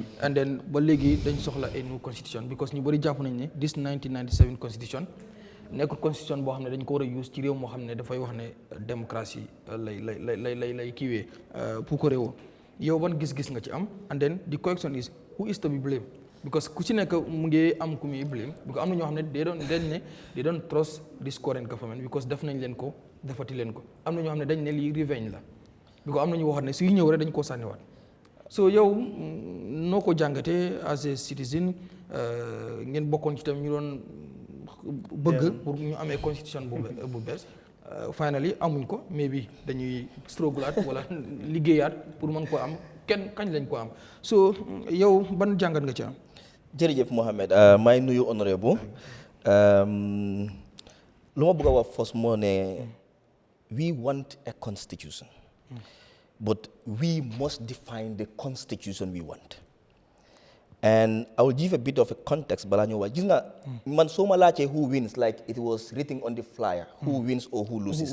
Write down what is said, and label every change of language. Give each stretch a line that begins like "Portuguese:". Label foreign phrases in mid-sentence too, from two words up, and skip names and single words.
English: and then
Wolof: ba léegi dañ soxla
English: a new constitution because
Wolof: ñu bëri jàpp nañ ne
English: this 1997 constitution
Wolof: nekkul constitution boo xam ne dañ ko war a use ci réew moo xam ne dafay wax ne démocratie lay kiiwee pour ko réewoo yow ban gis-gis nga ci am
English: and then the question is who is to be blamed because
Wolof: ku ci nekk mu ngi am ku muy blame because am na ñoo xam ne
English: they don't trust this current government because
Wolof: def nañ leen ko defati leen ko am na ñoo xam ne dañ ne lii revenge la because am na ñu waxoon ne suy ñëw rek dañ koo sànniwaat so yow noo ko jàngatee
English: as a citizen
Wolof: ngeen bokkoon ci tam ñu doon bëgg pour ñu amee constitution bu bees finally amuñ ko mais bi dañuy struggle wala liggéeyaat pour mën ko am kenn kañ lañ ko am so yow ban jàngat nga ci am. jërëjëf Mohamed may nuyu honorable lu ma bëgg a wax first moo ne
English: we want a constitution but we must define the constitution we want. And I will give a bit of a context, but I know what. Man, so malache who wins, like it was written on the flyer, who wins or who loses.